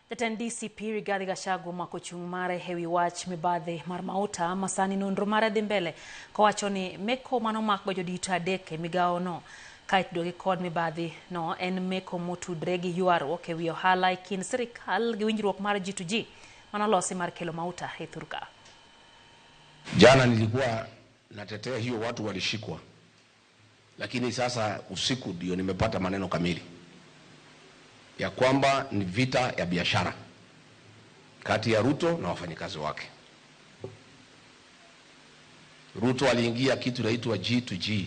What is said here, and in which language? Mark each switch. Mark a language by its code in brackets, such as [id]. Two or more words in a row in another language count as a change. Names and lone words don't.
[luo] Jatend DCP Rigathi Gachagua mako chung mare hewi wach mibadhi mar mauta masani nonro mare dhi mbele kowacho ni meko mano makgo jodito adek e migao no kaitudogi kod mibadhi no en meko motudre gi ywaruok e wi ohala e kind sirikal gi winjruok mar G2G manolosi mar kelo mauta e thurka. [sw] Jana nilikuwa natetea hiyo watu walishikwa, lakini sasa usiku ndio nimepata maneno kamili ya kwamba ni vita ya biashara kati ya Ruto na wafanyikazi wake. Ruto aliingia kitu inaitwa G2G.